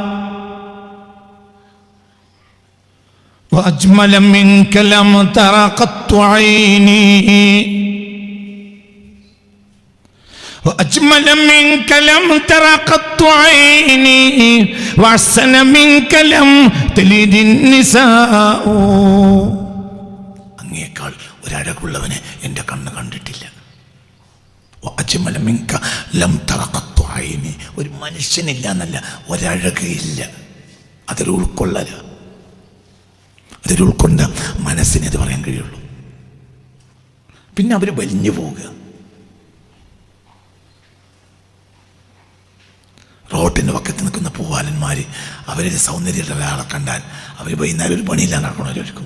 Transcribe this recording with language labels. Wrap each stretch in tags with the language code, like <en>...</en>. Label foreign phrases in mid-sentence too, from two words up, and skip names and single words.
<ar>وأجمل منك لم ترى قط عيني وأجمل منك لم ترى قط عيني وأحسن منك لم تلد النساء.</ar> <ml>അങ്ങേക്കാൾ ഒരഴകുള്ളവനെ എൻ്റെ കണ്ണ് കണ്ടിട്ടില്ല.</ml> <ar>وأجمل منك لم ترى قط عيني.</ar> <ml>ഒരു മനുഷ്യനില്ല എന്നല്ല, ഒരഴകില്ല. അതൊരു ഉൾക്കൊള്ളല. അതൊരു ഉൾക്കൊണ്ട മനസ്സിനെ അത് പറയാൻ കഴിയുള്ളൂ. പിന്നെ അവർ വലിഞ്ഞു പോവുക. റോട്ടിൻ്റെ പക്കത്ത് നിൽക്കുന്ന പൂവാലന്മാർ അവരുടെ സൗന്ദര്യമുള്ള ഒരാളെ കണ്ടാൽ അവർ വൈകുന്നേരം ഒരു പണിയില്ല നടക്കണവരായിരിക്കും.</ml>